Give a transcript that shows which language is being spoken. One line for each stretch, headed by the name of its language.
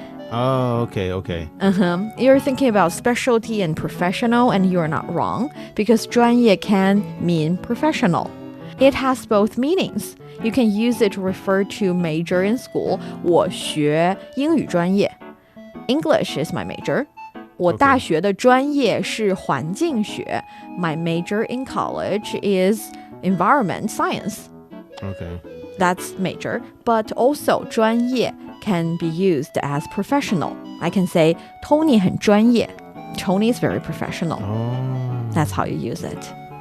English: Oh, okay. You're thinking about specialty and professional, and you're not wrong, because 专业 can mean professional. It has both meanings. You can use it to refer to major in school.
Chinese: 我学英语专业.
English: English is my major.
Chinese: 我大学的专业是环境学.
English: My major in college is environment science. Okay. that's major, but also 专业 can be used as professional. I can say Tony
Chinese: 很专业.
English: Tony is very professional. Oh. That's how you use it.